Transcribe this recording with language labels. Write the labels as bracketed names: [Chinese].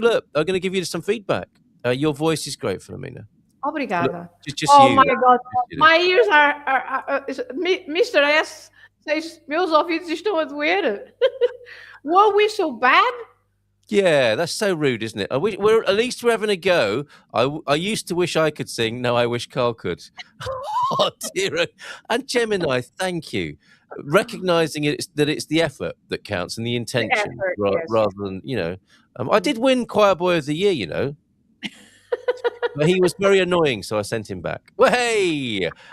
[English] Look, I'm going to give you some feedback. Your voice is great, Filomena. [Portuguese] Obrigada. [English] Just Oh you. my God, my ears are Mr. S says [Portuguese] meus ouvidos estão a doer. [English] Were we so bad? Yeah, that's so rude, isn't it? We're at least we're having a go. I used to wish I could sing. Now I wish Carl could. Oh dear. And Gemini, thank you. Recognizing that it's the effort that counts and the intention rather than, I did win Choir Boy of the Year, But he was very annoying, so I sent him back. Well, hey!